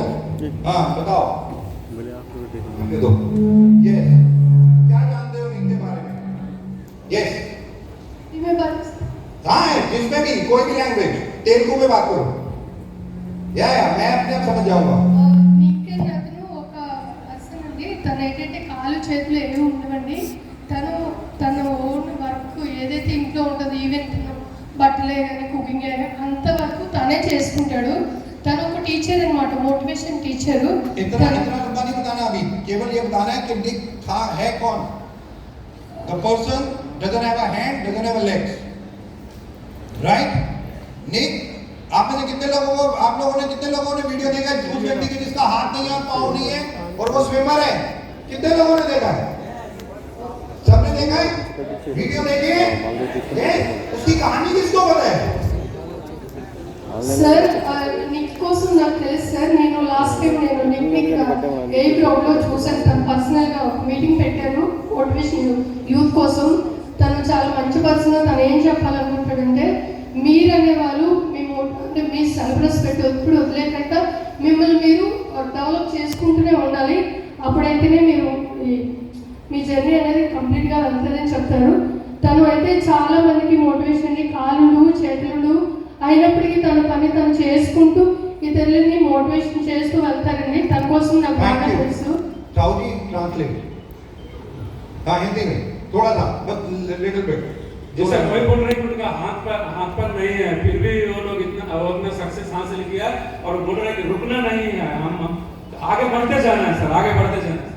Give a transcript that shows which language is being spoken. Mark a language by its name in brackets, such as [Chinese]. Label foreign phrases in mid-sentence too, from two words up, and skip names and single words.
[Hindi] हाँ बताओ, बोले आपको दे दो। यस, क्या जानते हो निक के बारे में? यस, हाँ जिसमें भी कोई भी लैंग्वेज, तेलुगु में बात करो, या मैं अपने आप समझ जाऊंगा। [Telugu] తను ఏంటంటే కాలు చేతులు ఏమి ఉండవండి, తన [English] own work [Telugu] ఏదైతే ఇంట్లో ఉంటుందో, ఈవెన్ బట్టలే కానీ కుకింగ్ కానీ అంతవరకు తనే చేసుకుంటాడు। తను ఒక టీచర్ అనమాట, [English] motivation teacher. [Telugu] इतना नहीं बताना, अभी केवल ये बताना है कि निक था है कौन। [English] The person doesn't have a hand, doesn't have a legs, right. [Hindi] निक, आप में से कितने लोगों को, आप लोगों ने कितने लोगों ने वीडियो देखा है उस व्यक्ति के जिसका हाथ नहीं है, पाँव नहीं है और वो स्विमर है? कितने लोगों ने देखा है? सबने देखा है? वीडियो देखी है? उसकी कहानी किसको पता है? [Telugu] సార్ నిక్ కోసం నాకు తెలుసు సార్, నేను [English] last time [Telugu] నేను నిక్ ఏ గ్రౌండ్లో చూసాను, తను పర్సనల్గా ఒక మీటింగ్ పెట్టారు [English] motivation youth [Telugu] కోసం। తను చాలా మంచి పర్సన్, తను ఏం చెప్పాలనుకుంటాడంటే, మీరు అనేవాళ్ళు అంటే మీ [English] self respect [Telugu] ఎప్పుడు వదిలేకుండా మిమ్మల్ని మీరు డెవలప్ చేసుకుంటూనే ఉండాలి, అప్పుడైతేనే మీరు మీ జర్నీ అనేది కంప్లీట్గా వెళ్తుందని చెప్తారు। తను అయితే చాలా మందికి మోటివేషన్, కాళ్ళు చేతులు అయినప్పటికీ తన పని తను చేసుకుంటూ ఇతరులని మోటివేషన్ చేస్తూ వెళ్తారండి। తన కోసం నాకు బాగా తెలుసు। [Hindi] साउदी ट्रांसलेट, हाँ हिंदी में थोड़ा सा बस [English] little bit. [Hindi] जैसे कोई बोल रहे हैं उनका हाथ पर नहीं है, फिर भी वो लोग इतना सक्सेस हासिल किया और बोल रहे हैं कि रुकना नहीं है, हम आगे बढ़ते जाना है सर, आगे बढ़ते जाना है।